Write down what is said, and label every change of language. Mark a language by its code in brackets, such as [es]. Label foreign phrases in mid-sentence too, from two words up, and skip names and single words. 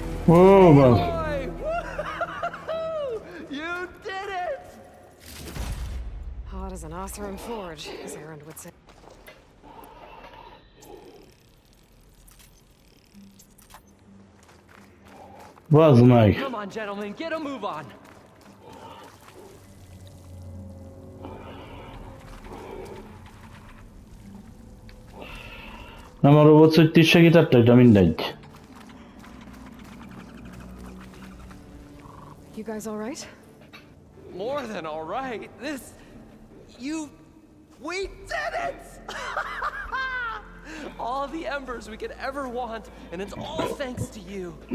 [hu] Ó, van. [en] Aloy! Woo-hoo-hoo! You did it! Hot as an Osram forge, as Erend would say. [hu] Bazd meg. [en] Come on, gentlemen, get a move on. [hu] Nem arról volt, hogy ti segítettek, de mindegy. [en] You guys all right? More than all right. We did it! All the embers we could ever want, and it's all thanks to you.